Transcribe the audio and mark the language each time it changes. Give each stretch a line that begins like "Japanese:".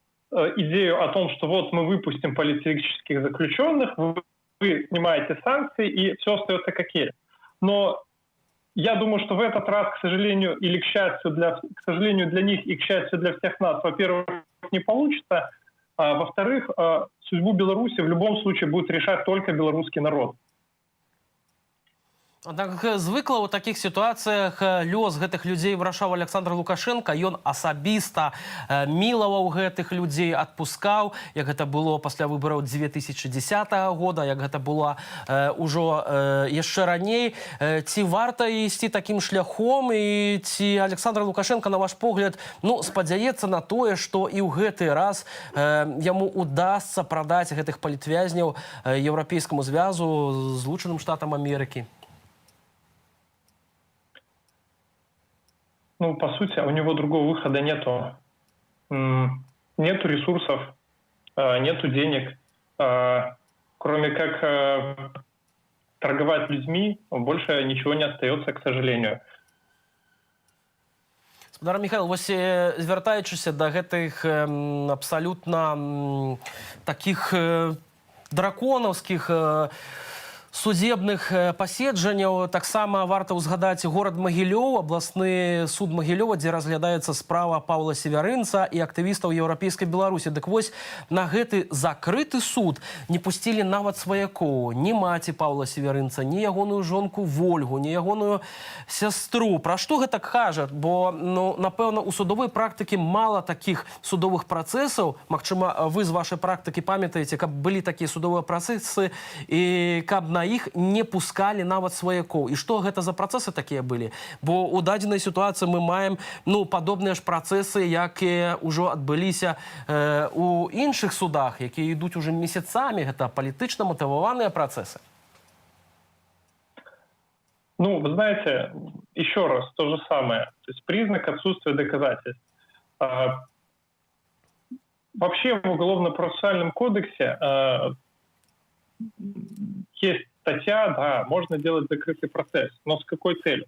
Russian: идею о том, что вот мы выпустим политических заключенных, вы снимаете санкции, и все остается как есть. Но я думаю, что в этот раз, к сожалению, или к счастью, к сожалению для них и к счастью для всех нас, во-первых, не получится, а во-вторых, судьбу Беларуси в любом случае будет решать только белорусский народ.
Belarusian: Аднак звыкла ў такіх сітуацыях лёс гэтых людзей вырашаў Александр Лукашенко. Ён асабіста мілаваў гэтых людзей, адпускаў, як гэта было пасля выбараў 2010 года, як гэта было ўжо яшчэ раней. Ці варта ісці такім шляхом, і ці Александр Лукашенко, на ваш погляд, спадзяецца на тое, што і ў гэты раз яму удасца прадаць гэтых палітвязняў Еўрапейскаму звязу, Злучаным Штатам Амерыкі?
Russian: По сути, у него другого выхода нету. Нету ресурсов, нету денег. Кроме как торговать людьми, больше ничего не остается, к сожалению.
Belarusian: Спадар Михаил, вось звяртаючыся да гэтых абсалютна такіх драконаўскіх судебных паседжанняў. Таксама варта ўзгадаць горад Магілёў, абласны суд Магілёва, дзе разглядаецца справа Паўла Севярынца і актывістаў Еўрапейскай Беларусі. Дык вось на гэты закрыты суд не пусцілі нават сваякоў, ні маці Паўла Севярынца, ні ягоную жонку Вольгу, ні ягоную сястру. Пра што гэта кажа? Бо, напэўна, у судовой практыкі мала такіх судовых працэсаў. Магчыма, вы з вашай практыкі памятаеце, каб былі такія судовыя працэсы і каб на іх не пускалі нават сваякоў. І што гэта за працэсы такія былі? Бо ў дадзенай сітуацыі мы маем падобныя ж працэсы, якія ўжо адбыліся у іншых судах, якія ідуць уже месяцамі. Гэта палітычна матываваныя працэсы.
Russian: Вы знаете, еще раз, то же самое. То есть признак отсутствия доказательств. Вообще в Уголовно-процессуальном кодексе есть статья, да, можно делать закрытый процесс, но с какой целью?